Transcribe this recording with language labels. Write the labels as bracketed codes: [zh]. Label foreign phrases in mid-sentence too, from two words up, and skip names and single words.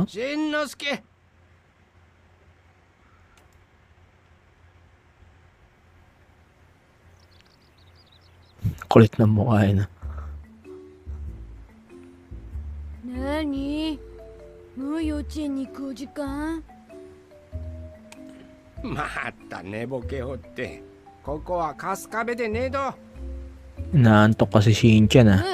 [ja] Shinnosuke! [tl] Kulit ng mukha na. [ja] Nani? もう幼稚園に行くお時間？また寝ぼけおって。ここは春日部でねえど。 [tl] Inaantok kasi Shinchan ah.